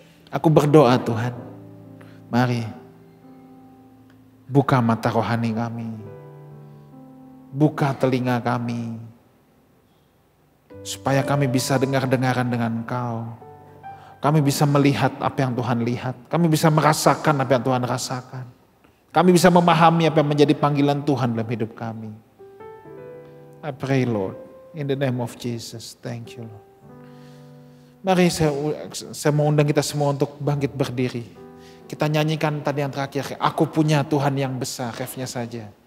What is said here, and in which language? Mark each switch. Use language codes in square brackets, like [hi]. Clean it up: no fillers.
[id] Aku berdoa Tuhan, mari buka mata rohani kami, buka telinga kami, supaya kami bisa dengar-dengaran dengan Engkau. Kami bisa melihat apa yang Tuhan lihat, kami bisa merasakan apa yang Tuhan rasakan. Kami bisa memahami apa yang menjadi panggilan Tuhan dalam hidup kami. [en] I pray Lord, in the name of Jesus, thank you Lord. [id] Mari saya mau undang kita semua untuk bangkit berdiri. Kita nyanyikan tadi yang terakhir, aku punya Tuhan yang besar, refnya saja.